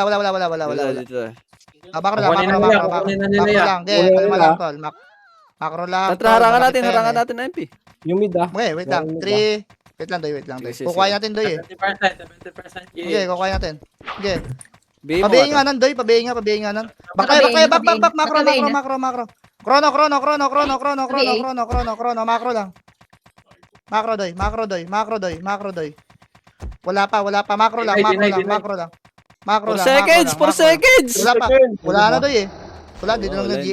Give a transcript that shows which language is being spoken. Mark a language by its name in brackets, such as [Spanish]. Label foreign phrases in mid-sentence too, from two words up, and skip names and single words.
[Filipino] Dito. Macro lang, Kukunin na macro nila, lang. kukunin na Macro nila. lang. Okay, Kukunin kalma nila. lang, tol. Macro lang. tol. Harangan Malapit pa yan, harangan eh. natin na MP. Yung mid ah. Okay, wait lang. Yung mid, 3. Wait lang, Doy. Sige, Kukuhain natin, Doy, eh. 70% Okay, kukuhain natin. Okay. Bigay mo Pabaying nga nga nan, Doy. Pabaying nga nan. Back, Patabayin, back. Macro. patabayin na. Krono. Macro lang. Macro, Doy. Wala pa. Macro lang. Macro lang. [English] 4 seconds, 4 seconds! [Filipino] Wala pa. Wala na, Doy, eh. Wala, dito lang na